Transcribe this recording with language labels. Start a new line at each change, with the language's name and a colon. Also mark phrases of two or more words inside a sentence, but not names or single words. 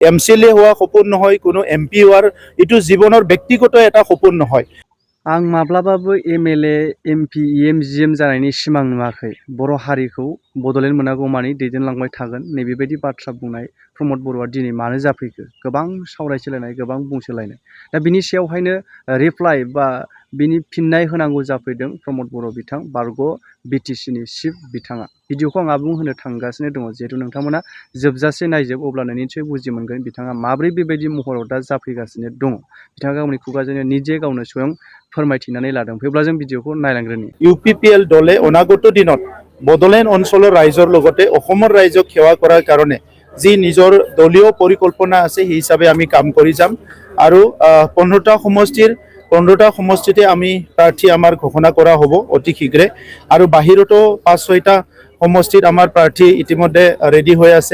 Assamese: MCLA হোৱা সপোন নহয়, কোনো MP হোৱাৰ এইটো জীৱনৰ ব্যক্তিগত এটা সপোন নহয়।
Bodo: आं माब्लाबाबो MLA, MP, EM, GM जानायनि सिमां नुवाखै। बर' हारिखौ बड'लेण्ड मोनागौमानि दैदेनलांबाय थागोन नैबेबायदि बाथ्रा बुंनाय प्रमद बर'आ दिनै मानो जाफैखो? गोबां सावरायसोलायनाय, गोबां बुंसोलायनाय। दा बिनि सायावहायनो रिप्लाइ बा बिनि फिननाय होनांगौ जाफैदों प्रमद बर' बिथां बारग' BTC-नि चिफ बिथाङा। भिडिअखौ आं आबुं होनो थांगासिनो दङ, जिहेतु नोंथांमोना जोबजासे नायजोब, अब्लानो निसय बुजि मोनगोन बिथाङा माब्रै बेबायदि महराव दा जाफैगासिनो दङ। बिथाङा गावनि खुगाजोंनो निजे गावनो स्वयं फोरमायथिनानै लादों। फैब्ला जों भिडिअखौ नायलांग्रोनि।
Assamese: UPPL দলে অনাগত দিনত বডোলেণ্ড অঞ্চলৰ ৰাইজৰ লগতে অসমৰ ৰাইজক সেৱা কৰাৰ কাৰণে যি নিজৰ দলীয় পৰিকল্পনা আছে সেই হিচাপে আমি কাম কৰি যাম। আৰু 15টা সমষ্টিতে আমি প্ৰাৰ্থী আমাৰ ঘোষণা কৰা হ'ব অতি শীঘ্ৰে। আৰু বাহিৰতো 5-6টা সমষ্টিত আমাৰ প্ৰাৰ্থী ইতিমধ্যে ৰেডি হৈ আছে।